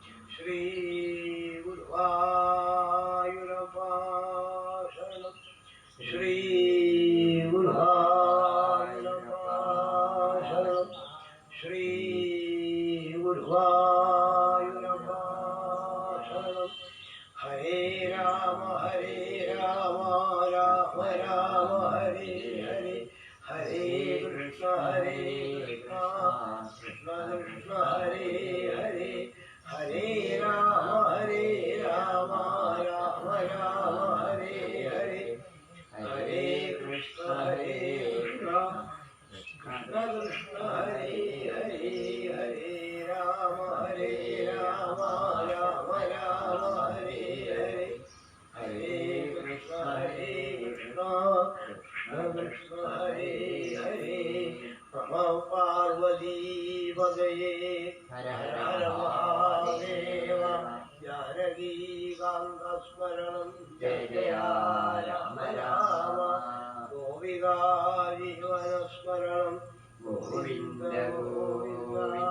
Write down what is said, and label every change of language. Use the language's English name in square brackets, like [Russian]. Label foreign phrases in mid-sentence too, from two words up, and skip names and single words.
[Malayalam] ശ്രീഗുരുവായൂരപ്പ ശരണം. ശ്രീഗുരുവായൂരപ്പ ശരണം. ശ്രീഗുരുവായൂരപ്പ ശരണം. [Sanskrit] ഹരേ രാമ രാമ രാമ ഹരേ ഹരേ ഹരേ കൃഷ്ണ കൃഷ്ണ കൃഷ്ണ ഹരേ ഹരേ ഹരേ രാമ രാമ രാമ ഹരേ ഹരേ ഹരേ കൃഷ്ണ കൃഷ്ണ കൃഷ്ണ ഹരേ ഹരേ ഹരേ രാമ രാമ രാമ ഹരേ ഹരേ ഹരേ കൃഷ്ണ കൃഷ്ണ കൃഷ്ണ ഹരേ ഹരേ. നമ പാർവതീപതയേ ഹര ഹര മഹാദേവ. ജാനകീകാന്തസ്മരണം ജയ ജയ രാമ രാമ. ഗോപികാ ജീവനസ്മരണം ഗോവിന്ദ ഗോവിന്ദ.